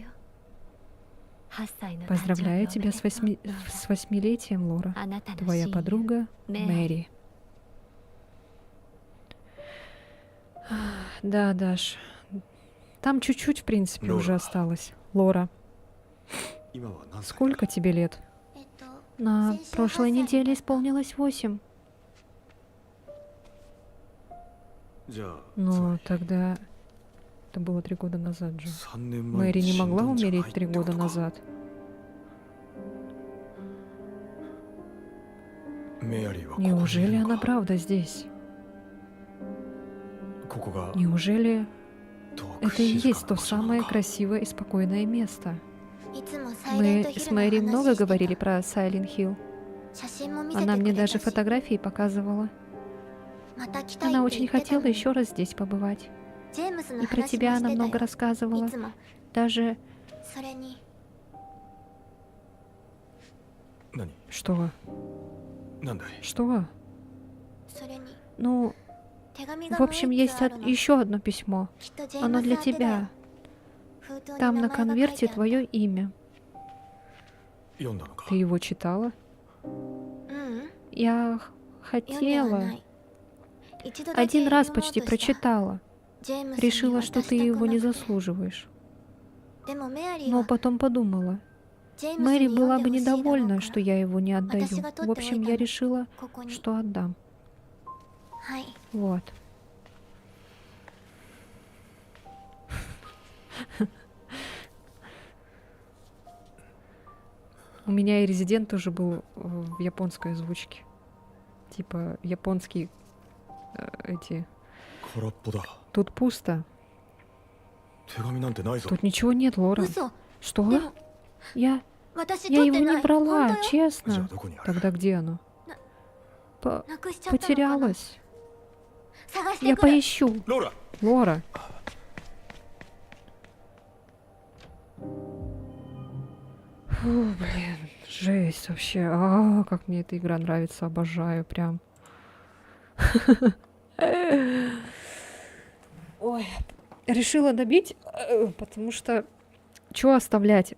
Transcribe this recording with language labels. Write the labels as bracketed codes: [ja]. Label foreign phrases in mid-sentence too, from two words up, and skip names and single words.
[ru] Поздравляю тебя с 8-летием, Лора. Твоя подруга Мэри. Да, Даш. Там чуть-чуть, в принципе, Лора. уже осталось. Лора, [ja] 今は何歳？ [ru] сколько тебе лет? [ja] えっと、 [ru] На Сенсей прошлой [ja] 8歳 [ru] неделе исполнилось 8. [ja] じゃあ、 [ru] Ну, тогда... Это было 3 года назад же. [ja] 3 年前 [ru] Мэри [ja] に [ru] не [ja] 死ん [ru] могла [ja] だんじゃない [ru] умереть 3 [ja] ってこ [ru] года [ja] とか。 [ru] назад. [ja] メアリーはここにい [ru] Неужели [ja] るの [ru] она [ja] か。 [ru] правда здесь? [ja] ここが [ru] Неужели [ja] 遠く [ru] это и [ja] 静 [ru] есть [ja] か [ru] то [ja] な場所な [ru] самое [ja] のか。 [ru] красивое и спокойное место? [ja] いつもサイレン [ru] Мы [ja] トヒ [ru] с [ja] ルの [ru] Мэри [ja] 話 [ru] много [ja] してた。 [ru] говорили про Silent Hill. [ja] 写真も見せて [ru] Она [ja] く [ru] мне [ja] れた [ru] даже [ja] し、 [ru] фотографии показывала. [ja] また来たい [ru] Она [ja] って言 [ru] очень [ja] ってた [ru] хотела [ja] のに。 [ru] еще раз здесь побывать. [ja] ジェームスの [ru] И про [ja] 話も [ru] тебя [ja] し [ru] она [ja] て [ru] много [ja] たよ。 [ru] рассказывала. [ja] いつも。 [ru] Даже... [ja] それに、何？ [ru] Что? [ja] なんだい？ [ru] Что? [ja] それに、 [ru] Ну, [ja] 手紙が [ru] в [ja] もう [ru] общем, [ja] 一 [ru] есть [ja] つあるの。 [ru] еще одно письмо. [ja] きっとジェー [ru] Оно [ja] ムス [ru] для [ja] 宛てだよ [ru] тебя. [ja] 封筒に [ru] Там [ja] 名 [ru] на [ja] 前が書い [ru] конверте [ja] てある。 [ru] твое имя. [ja] 読んだのか。 [ru] Ты его читала? [ja] ううん、 [ru] Я [ja] 読んではな [ru] хотела. [ja] い。一度だけ [ru] Один раз [ja] 読もう [ru] почти [ja] とした [ru] прочитала. [ja] ジェームスに [ru] Решила, [ja] 渡 [ru] что [ja] した [ru] ты [ja] く [ru] его [ja] な [ru] не [ja] くて。 [ru] заслуживаешь. [ja] でもメアリー [ru] Но [ja] は [ru] потом подумала. [ja] ジェームス [ru] Мэри [ja] に [ru] была [ja] 読ん [ru] бы [ja] でほしいだろう [ru] недовольна, [ja] か [ru] что [ja] ら [ru] я его не отдаю. В общем, я решила, [ja] ここに。 [ru] что отдам. [ja] はい。 [ru] Вот. У меня и резидент тоже был в японской озвучке. Типа японские эти. [ja] 空っぽだ。 [ru] Тут пусто. [ja] 手紙なんてないぞ。 [ru] Тут ничего нет, Лора. [ja] 嘘。 [ru] Что? Демо- Я [ja] 私 [ru] его [ja] 取ってな [ru] не [ja] い。 [ru] брала, [ja] 本当よ。じゃあ [ru] честно. [ja] どこにある？ [ru] Тогда где оно? [ja] なくしちゃったのかな。 [ru] Потерялась. [ja] 探して [ru] Я [ja] くる。 [ru] поищу. [ja] ローラ、 [ru] Лора. Фу, блин, жесть вообще. Как мне эта игра нравится, обожаю прям. Ой, решила добить, потому что что оставлять?